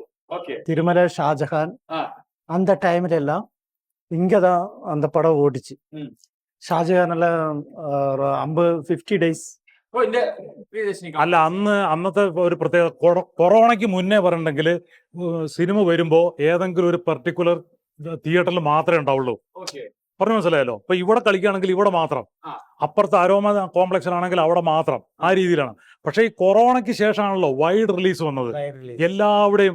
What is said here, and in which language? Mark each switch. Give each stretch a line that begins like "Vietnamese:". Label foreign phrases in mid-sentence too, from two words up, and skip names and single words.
Tamil: ஓகே. திருமலை, ஷாஜஹான் ஆ. அந்த டைம்ல எல்லாம் இங்கதான் அந்த படம் ஓடிச்சு. ம்.
Malayalam: ഷാജഹാനുള്ള 50 ഡേയ്സ്.
Tamil: ஓ, இந்த பிரியதர்ஷினி
Malayalam: അല്ല അന്നത്തെ ഒരു പ്രത്യേക കൊറോണയ്ക്ക് മുന്നേ പറഞ്ഞിട്ടുണ്ടെങ്കിൽ സിനിമ വരുമ്പോ ഏതെങ്കിലും ഒരു പെർട്ടിക്കുലർ തിയേറ്ററിൽ മാത്രമേ ഉണ്ടാവുള്ളൂ.
Tamil: ஓகே.
Malayalam: പറഞ്ഞു മനസ്സിലായല്ലോ. ഇപ്പൊ ഇവിടെ കളിക്കുകയാണെങ്കിൽ ഇവിടെ മാത്രം, ആ. അപ്പുറത്ത് അരോമ കോംപ്ലക്സിലാണെങ്കിൽ അവിടെ മാത്രം, ആ രീതിയിലാണ്. പക്ഷെ ഈ കൊറോണയ്ക്ക് ശേഷമാണല്ലോ
English: wide release
Malayalam: വന്നത് എല്ലാവിടെയും.